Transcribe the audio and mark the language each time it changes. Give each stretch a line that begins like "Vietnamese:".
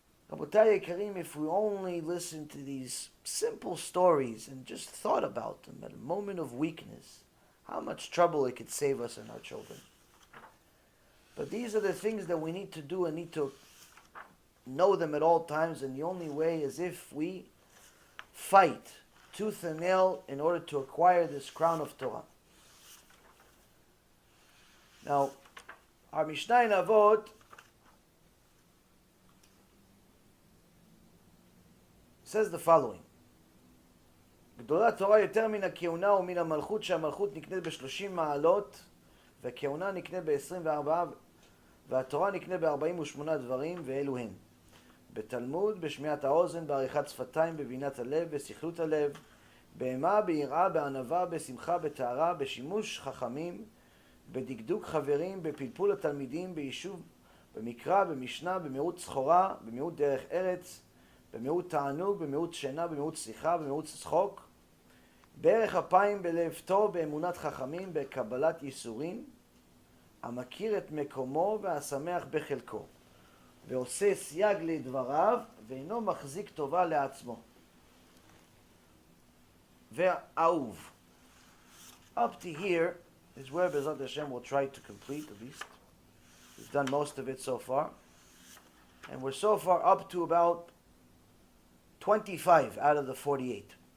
English: Rabotai Karim, if we only listened to these simple stories and just thought about them at a moment of weakness, how much trouble it could save us and our children. But these are the things that we need to do and need to know them at all times, and the only way is if we fight tooth and nail in order to acquire this crown of Torah. Now, our Mishnah in Avot says the following:
Hebrew: גדולה התורה יותר מן הכהונה ומן המלכות, שהמלכות נקנית ב-30 מעלות והכהונה נקנה ב-24 והתורה נקנה ב-48 דברים, ואלו הן: בתלמוד, בשמיעת האוזן, בעריכת שפתיים, בבינת הלב, בסכלות הלב, באימה, ביראה, בענווה, בשמחה, בטהרה, בשימוש חכמים, בדקדוק חברים, בפלפול התלמידים, ביישוב, במקרא, במשנה, במיעוט סחורה, במיעוט דרך ארץ, במיעוט תענוג, במיעוט שינה, במיעוט שיחה, במיעוט צחוק, בערך אפיים, בלב טוב, באמונת חכמים, בקבלת ייסורים, המכיר את מקומו והשמח בחלקו, ועושה סייג לדבריו, ואינו מחזיק טובה לעצמו. ואהוב.
English: Up to here is where Bezat Hashem will try to complete, at least. We've done most of it so far. And we're so far up to about 25 out of the 48.